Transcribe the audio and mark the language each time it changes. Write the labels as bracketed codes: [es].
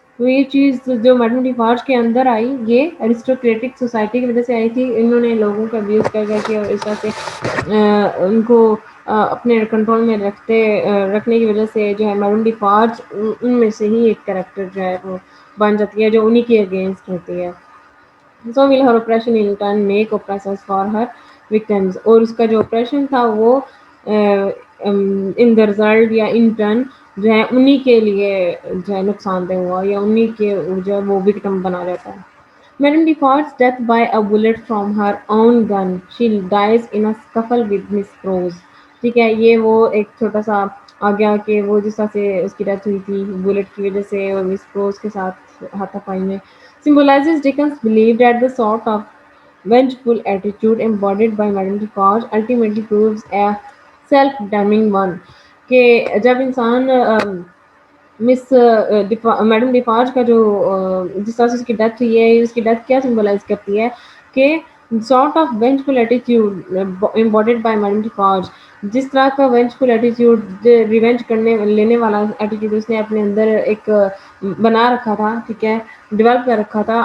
[ur] تو یہ چیز جو میڈم ڈیفارج کے اندر آئی، یہ ارسٹوکریٹک سوسائٹی کی وجہ سے آئی تھی. انہوں نے لوگوں کا ابیوز کر کے اور اس طرح سے ان کو اپنے کنٹرول میں رکھنے کی وجہ سے جو ہے میڈم ڈیفارج ان میں سے ہی ایک کریکٹر جو ہے وہ بن جاتی ہے جو انہی کے اگینسٹ ہوتی ہے. [en] So will her oppression in turn make oppressors for her victims. [ur] اور اس کا جو oppression تھا وہ [en] in the result [ur] یا ان ٹرن جو ہے انہی کے لیے جو ہے نقصان دہ ہوا، یا انہی کے جو ہے وہ وکٹم بنا رہتا ہے. [en] Madame Defarge's death by a bullet from her own gun. She dies in a scuffle with Miss Rose. [ur] ٹھیک ہے، یہ وہ ایک چھوٹا سا آ گیا کہ وہ جس طرح سے اس کی ڈیتھ ہوئی تھی بلٹ کی وجہ سے اور مس روز کے ساتھ ہاتھا پائی میں. [en] Symbolizes Dickens believed that the sort of vengeful attitude embodied by Madame Defarge ultimately proves a self-damning one. [ur] کہ جب انسان مس میڈم ڈیفارج کا جو جس طرح سے اس کی ڈیتھ ہوئی ہے، اس کی ڈیتھ کیا سمبلائز کرتی ہے کہ [en] sort of vengeful attitude embodied by Madame Defarge. [ur] جس طرح کا وینجفل ایٹیٹیوڈ، ریونج کرنے لینے والا ایٹیٹیوڈ اس نے اپنے اندر ایک بنا رکھا تھا، ٹھیک ہے، ڈیولپ کر رکھا تھا.